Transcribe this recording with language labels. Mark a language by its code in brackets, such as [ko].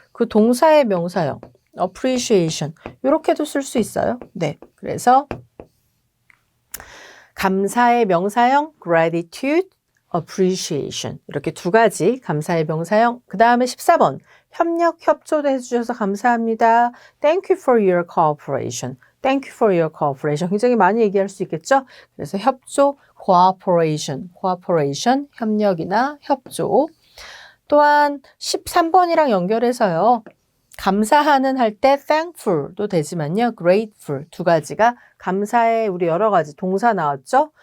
[ko] 그 동사의 명사형, appreciation 이렇게도 쓸 수 있어요. 네, 그래서 감사의 명사형 gratitude, appreciation 이렇게 두 가지 감사의 명사형. 그 다음에 14번 협력, 협조도 해주셔서 감사합니다. [en] Thank you for your cooperation. Thank you for your cooperation. [ko] 굉장히 많이 얘기할 수 있겠죠? 그래서 협조, cooperation, 협력이나 협조. 또한 13번이랑 연결해서요. 감사하는 할 때 thankful도 되지만요. grateful 두 가지가 감사에 우리 여러 가지 동사 나왔죠?